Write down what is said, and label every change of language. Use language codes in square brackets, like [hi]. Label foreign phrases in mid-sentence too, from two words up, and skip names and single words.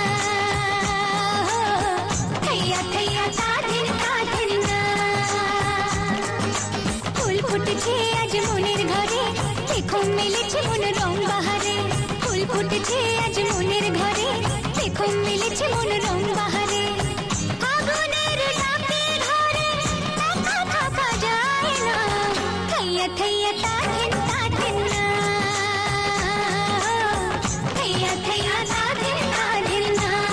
[bn] थैया थैया ताधिन ताधिन ना ফুল ফুটেছে আজ মনের ঘরে দেখো মেলেছে মন রং বাহারে ফুল ফুটেছে আজ মনের ঘরে দেখো মেলেছে মন রং বাহারে আগুনের ডাকে ঘরে একা থাকা যায় না থैया थैया ताधिन ताधिन ना थैया थैया ताधिन ताधिन ना